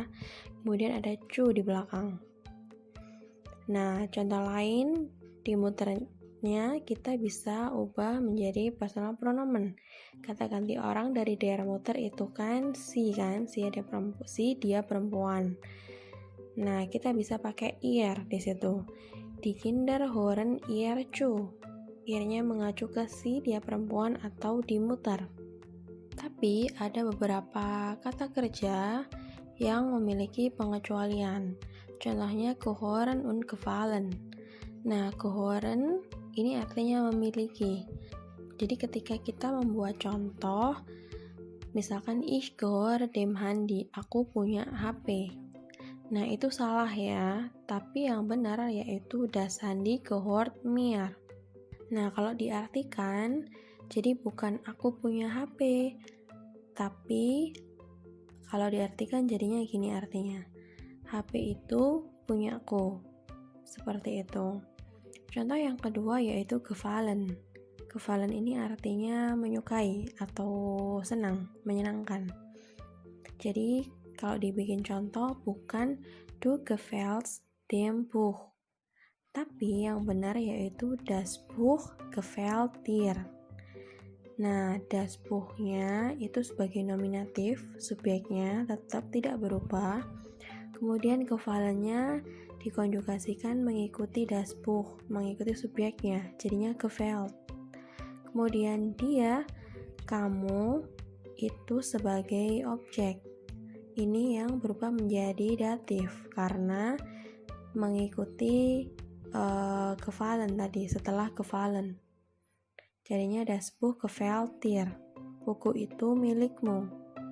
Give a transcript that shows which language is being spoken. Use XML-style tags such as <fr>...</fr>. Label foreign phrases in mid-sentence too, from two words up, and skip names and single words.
<id>Kemudian ada zu di belakang. Nah, contoh lain di Mutternya kita bisa ubah menjadi personal pronomen. Kata ganti orang dari</id> <de>der Mutter</de> <id>itu kan si kan, si dia perempuan. Nah, kita bisa pakai ihr di situ.</id> <de>Die Kinder hören ihr zu.</de> <id>Ihr-nya mengacu ke si dia perempuan atau</id> <de>die Mutter.</de> <id>Tapi ada beberapa kata kerja yang memiliki pengecualian. Contohnya</id> <de>gehören und gefallen.</de> <id>Nah, gehören ini artinya memiliki. Jadi ketika kita membuat contoh, misalkan</id> <de>ich gehöre dem Handy,</de> <id>aku punya HP. Nah, itu salah ya. Tapi yang benar yaitu</id> <de>das Handy gehört mir.</de> <id>Nah, kalau diartikan, jadi bukan aku punya HP, tapi kalau diartikan jadinya gini artinya. HP itu punya aku. Seperti itu. Contoh yang kedua yaitu gefallen. Gefallen ini artinya menyukai atau senang, menyenangkan. Jadi kalau dibikin contoh bukan</id> <de>du gefällst dem Buch.</de> <id>Tapi yang benar yaitu</id> <de>das Buch gefällt dir.</de> <id>Nah,</id> <de>das Buch-</de> <id>nya itu sebagai nominatif, subjeknya tetap tidak berubah. Kemudian gefallen-nya dikonjugasikan mengikuti</id> <de>das Buch,</de> <id>mengikuti subjeknya, jadinya gefällt. Kemudian dia, kamu, itu sebagai objek. Ini yang berubah menjadi datif karena mengikuti gefallen tadi setelah gefallen.</id> <de>Jadinya das Buch gefällt dir.</de> <id>Buku itu milikmu.</id>